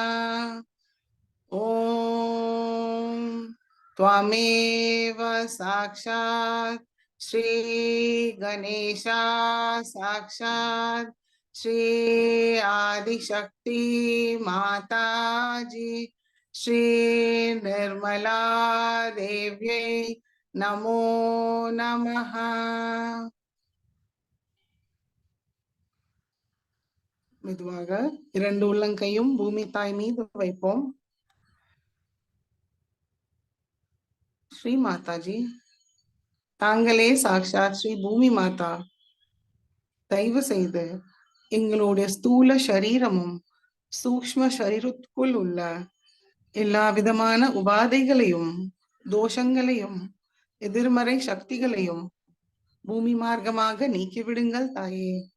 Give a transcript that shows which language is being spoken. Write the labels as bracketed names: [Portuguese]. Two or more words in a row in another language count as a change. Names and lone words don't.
[Sanskrit] ओम त्वमेव साक्षात् श्री गणेशा साक्षात् श्री आदिशक्ति माताजी श्री निर्मला देव्यै नमो नमः। [Tamil] மெதுவாக 2 உள்ளங்கையும் பூமி தாய் மீது வைப்போம். ஸ்ரீ மாதாஜி, தாங்களே சாக்ஷாத் ஸ்ரீ பூமி மாதா, தயவு செய்து எங்களுடைய ஸ்தூல சரீரமும் சூக்ஷ்ம சரீரத்துக்குள் உள்ள எல்லா விதமான உபாதைகளையும் தோஷங்களையும் எதிர்மறை சக்திகளையும் பூமி மார்க்கமாக நீக்கிவிடுங்கள் தாயே.